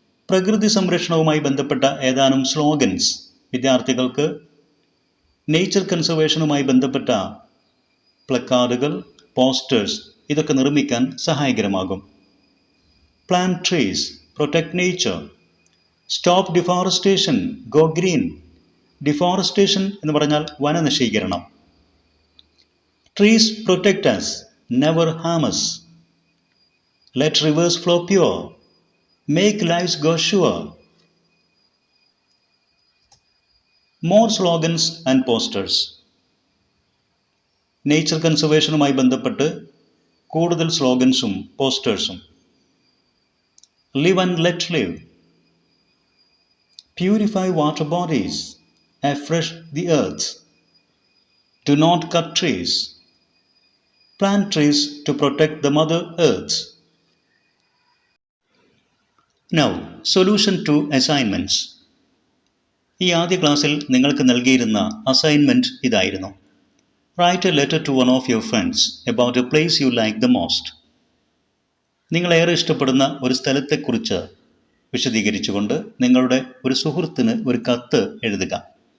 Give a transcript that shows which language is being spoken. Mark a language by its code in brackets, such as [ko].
[ml] പ്രകൃതി സംരക്ഷണവുമായി ബന്ധപ്പെട്ട ഏതാനും സ്ലോഗൻസ് വിദ്യാർത്ഥികൾക്ക് നേച്ചർ കൺസർവേഷനുമായി ബന്ധപ്പെട്ട പ്ലക്കാർഡുകൾ, പോസ്റ്റേഴ്സ് ഇതൊക്കെ നിർമ്മിക്കാൻ സഹായകരമാകും. [en] Plant trees, protect nature. Stop deforestation, go green. Deforestation [ml] എന്ന് പറഞ്ഞാൽ വനനശീകരണം. [en] Trees protect us, never harm us. Let rivers flow pure, make lives go sure. More slogans and posters. [ml] Nature കൺസർവേഷനുമായി ബന്ധപ്പെട്ട് കൂടുതൽ സ്ലോഗൻസും പോസ്റ്റേഴ്സും. [en] Live and let live, purify water bodies, afresh the earth, do not cut trees, plant trees to protect the mother earth. Now, solution to assignments. [ml] ഈ ആദ്യ ക്ലാസ്സിൽ നിങ്ങൾക്ക് നൽകിയിരുന്ന assignment ഇതായിരുന്നു. [en] Write a letter to one of your friends about a place you like the most. [ml] നിങ്ങളേറെ ഇഷ്ടപ്പെടുന്ന ഒരു സ്ഥലത്തെക്കുറിച്ച് വിശദീകരിച്ചുകൊണ്ട് നിങ്ങളുടെ ഒരു സുഹൃത്തിന് ഒരു കത്ത് എഴുതുക.